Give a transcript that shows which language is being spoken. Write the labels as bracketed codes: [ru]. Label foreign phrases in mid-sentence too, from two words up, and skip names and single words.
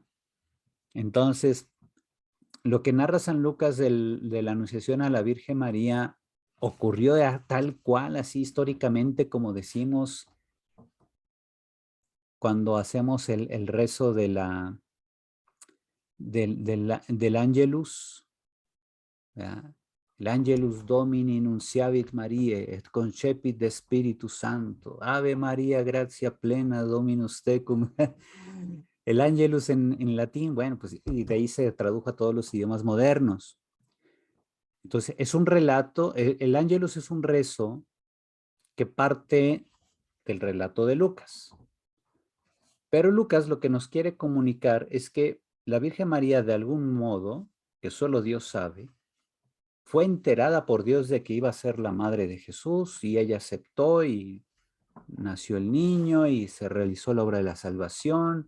[es] Entonces, lo que narra San Lucas de la anunciación a la Virgen María ocurrió tal cual, así históricamente, como decimos cuando hacemos el rezo de del Angelus, ¿verdad? [la] El Angelus Domini nunciavit Mariae, et concepit de Spiritu Santo. Ave María, gratia plena, Dominus tecum. [es] El Angelus en latín, bueno, pues y de ahí se tradujo a todos los idiomas modernos. Entonces, es un relato, el Angelus es un rezo que parte del relato de Lucas. Pero Lucas lo que nos quiere comunicar es que la Virgen María, de algún modo, que solo Dios sabe, fue enterada por Dios de que iba a ser la madre de Jesús y ella aceptó y nació el niño y se realizó la obra de la salvación.